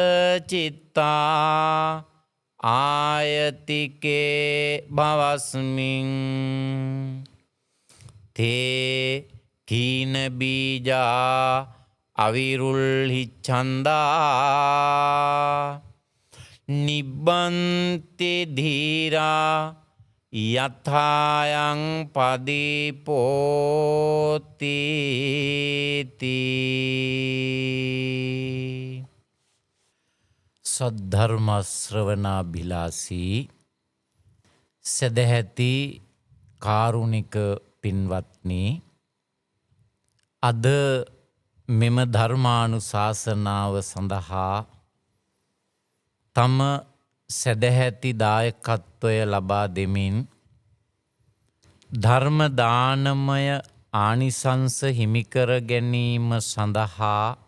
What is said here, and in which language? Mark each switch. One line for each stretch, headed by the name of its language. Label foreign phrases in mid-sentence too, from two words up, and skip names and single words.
Pali: චිත්තා ආයතිකේ භවස්මින් තේ කීන බීජා අවිරුල්හි ඡන්දා නිබ්බන්ති ධීරා යථායං පදීපෝති.
Sinhala: සද්ධර්ම ශ්‍රවණාභිලාෂී සදැහැති කාරුණික පින්වත්නි, අද මෙම ධර්මානුශාසනාව සඳහා තම සදැහැති දායකත්වය ලබා දෙමින් ධර්ම දානමය ආනිසංස හිමිකර ගැනීම සඳහා